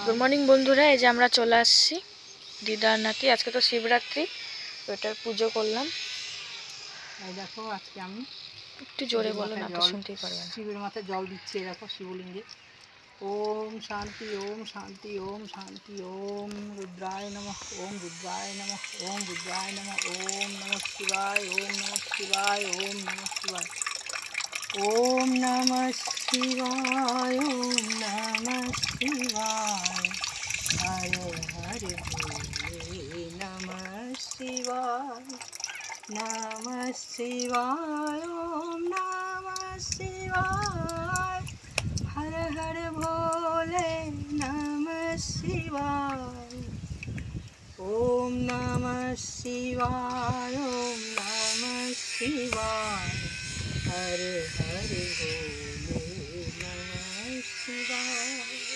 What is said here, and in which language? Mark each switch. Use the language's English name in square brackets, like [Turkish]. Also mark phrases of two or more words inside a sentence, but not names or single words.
[Bangla] গুড মর্নিং বন্ধুরা, এই যে আমরা চলে আসছি দিদার নাতি। আজকে তো শিবরাত্রি, তো এটার পুজো করলাম। এই দেখো আজকে আমি একটু জোরে বলো না তো শুনতেই পারবে না। শিবের মাথায় জল দিচ্ছি। দেখো শিবলিঙ্গে [Sanskrit] ওম শান্তি ওম শান্তি ওম শান্তি ওম রুদ্রায় নমঃ ওম রুদ্রায় নমঃ ওম রুদ্রায় নমঃ ওম নমঃ শিবায় ওম নমঃ শিবায় ওম নমঃ শিবায় ওম নমঃ শিবায় ওম নমঃ শিবায় হরে হরে ভোলে নমঃ শিবায় নমঃ শিবায় ওম নমঃ শিবায় হরে হরে ভোলে নমঃ শিবায় ওম নমঃ শিবায় ওম নমঃ শিবায় হরে হরে ভোলে নমঃ শিবায়।